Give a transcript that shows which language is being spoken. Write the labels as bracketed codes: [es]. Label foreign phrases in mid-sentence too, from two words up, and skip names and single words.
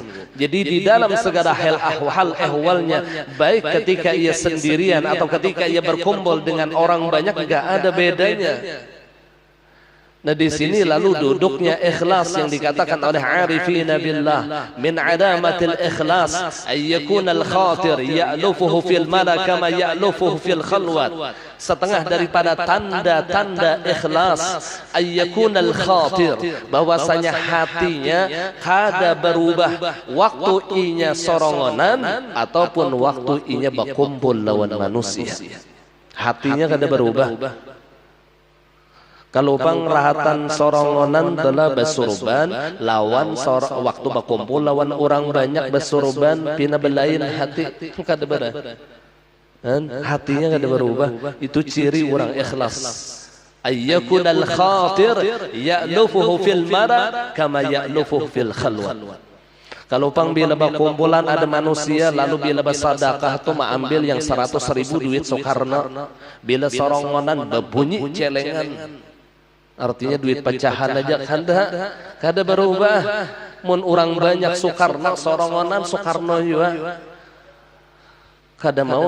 [id] Jadi di dalam segala hal ehwalnya, baik ketika ia sendirian atau ketika ia berkumpul dengan orang banyak, enggak ada bedanya. [bjn] Nah di sini lalu duduknya ikhlas yang dikatakan oleh [ar] عارفين بالله من علامة الإخلاص أن يكون الخاطر يألفه في الملأ كما يألفه في الخلوة. [bjn] Setengah daripada tanda-tanda ikhlas [ar] أن يكون الخاطر, [bjn] bahwasanya hatinya kada berubah waktu inya sorongonan ataupun waktu inya berkumpul lawan manusia. Hatinya kada berubah. Kalau pangrahatan sorongonan telah besurban lawan waktu berkumpul lawan orang banyak besurban pina belain hati kada berah. Hatinya kada berubah. Itu ciri orang ikhlas. [ar] أن يكون الخاطر يألفه في الملأ كما يألفه في الخلوة. [bjn] Kalau pang bila berkumpulan ada manusia lalu bila bersadakah tu ambil yang 100.000 duit Soekarno, bila sorongonan berbunyi celengan. Artinya duit pecahan aja kada berubah. Mun orang banyak Soekarno sorongonan Soekarno juga kada mau.